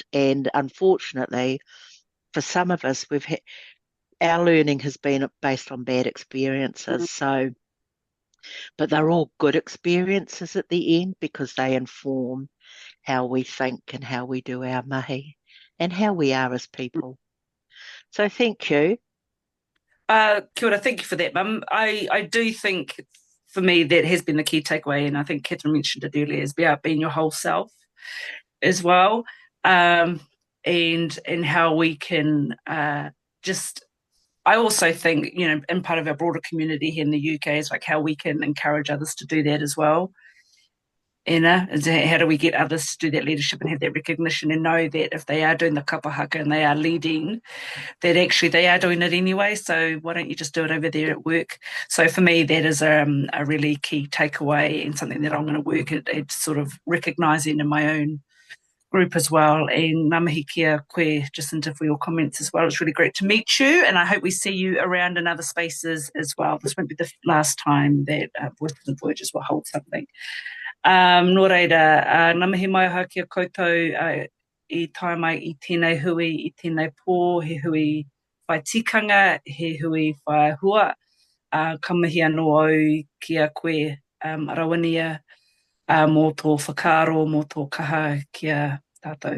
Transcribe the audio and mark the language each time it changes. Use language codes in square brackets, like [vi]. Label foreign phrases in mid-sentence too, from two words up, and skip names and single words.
[en] And unfortunately, for some of us, our learning has been based on bad experiences. So, but they're all good experiences at the end because they inform how we think and how we do our mahi and how we are as people. So thank you. [mi] Kia ora, [en] thank you for that, Mum. I do think for me that has been the key takeaway, and I think Catherine mentioned it earlier, is about being your whole self as well, and how we can just. I also think, in part of our broader community here in the UK, is like how we can encourage others to do that as well. Is how do we get others to do that leadership and have that recognition and know that if they are doing the kapahaka and they are leading, that actually they are doing it anyway. So why don't you just do it over there at work? So for me, that is a really key takeaway and something that I'm going to work at sort of recognising in my own group as well. [mi] And ngā mihi kia koe, Jacinta, [en] for your comments as well. It's really great to meet you, and I hope we see you around in other spaces as well. This won't be the last time that Voices and Voyages will hold something. [mi] Nō reira, ngā mihi mai aha kia koutou I tae mai I tēnei hui, I tēnei pō, he hui whai tikanga, he hui whai hua. Ka mihi anō au kia koe, Rawinia, mō tō whakaaro, mō tō kaha kia tātou.